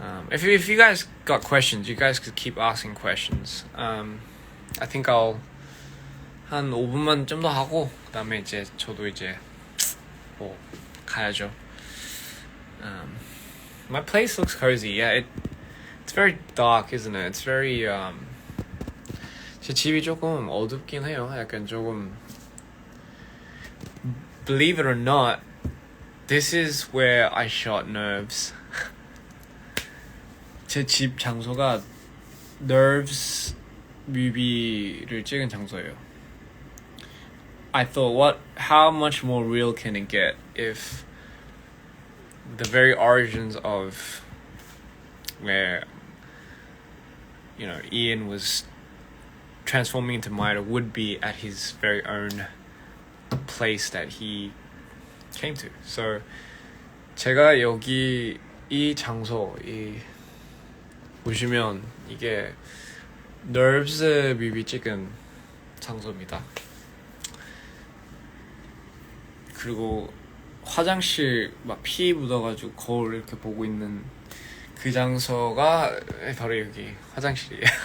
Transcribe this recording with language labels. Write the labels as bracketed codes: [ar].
[en] If you guys got questions, you guys could keep asking questions. I think I'll [ko] 한 5분만 좀 더 하고 그다음에 이제 저도 이제 뭐 가야죠. [en] My place looks cozy. Yeah, it's very dark, isn't it? It's very [ko] 제 집이 조금 어둡긴 해요. 약간 조금, [en] believe it or not, this is where I shot Nerves. [ko] 제 집 장소가 Nerves 뮤비를 찍은 장소예요. [en] I thought, how much more real can it get if the very origins of where, you know, Ian was transforming into Maida would be at his very own place that he came to. [ko] So 제가 여기 이 장소 보시면 이게 Nerves 뮤비 찍은 장소입니다. 그리고 화장실 막 피 묻어가지고 거울 이렇게 보고 있는 그 장소가 바로 여기 화장실이에요.